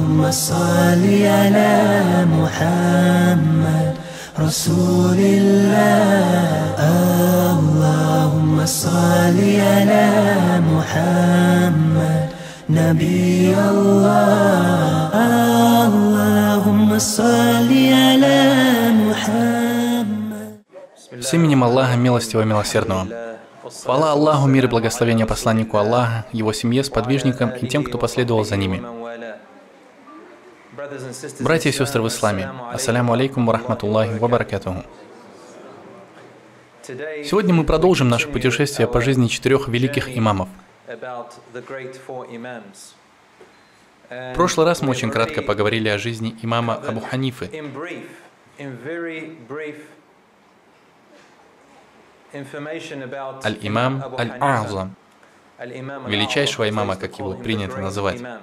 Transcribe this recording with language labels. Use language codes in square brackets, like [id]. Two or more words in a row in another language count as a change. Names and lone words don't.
[ar] صل على محمد رسول الله اللهم صل على محمد نبي الله اللهم صل على محمد. [ru] С именем Аллаха, милостивого, милосердного. Хвала Аллаху, мир и благословение посланнику Аллаха, его семье, сподвижникам и тем, кто последовал за ними. Братья и сестры в исламе, [ar] السلام عليكم ورحمة الله وبركاته. [ru] Сегодня мы продолжим наше путешествие по жизни 4 великих имамов. В прошлый раз мы очень кратко поговорили о жизни имама Абу Ханифы. [ar] الإمام الأعظم, [ru] величайшего имама, как его принято называть.